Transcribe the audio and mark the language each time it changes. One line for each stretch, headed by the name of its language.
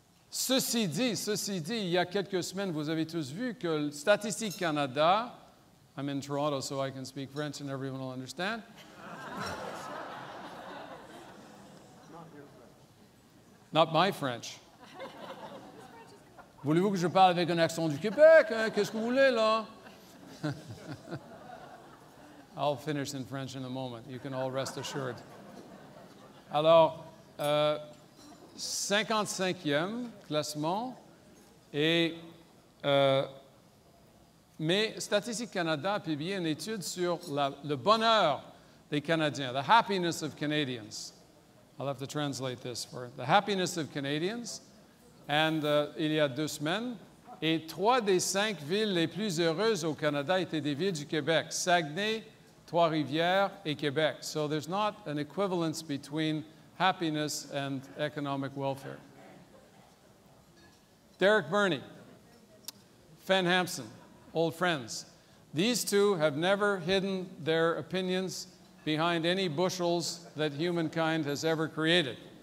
French: Ceci dit, il y a quelques semaines, vous avez tous vu que Statistique Canada,
English: I'm in Toronto so I can speak French and everyone will understand. Not my French.
French: Voulez-vous que je parle avec un accent du Québec? Hein? Qu'est-ce que vous voulez, là?
English: I'll finish in French in a moment. You can all rest assured.
French: Alors, 55e classement, mais Statistique Canada a publié une étude sur le bonheur des Canadiens,
English: the happiness of Canadians. I'll have to translate this for the happiness of Canadians.
French: And il y a 2 semaines, et 3 des 5 villes les plus heureuses au Canada étaient des villes du Québec, Saguenay, Trois-Rivières et Québec.
English: So there's not an equivalence between happiness and economic welfare. Derek Burney, Fen Hampson, old friends. These two have never hidden their opinions behind any bushels that humankind has ever created.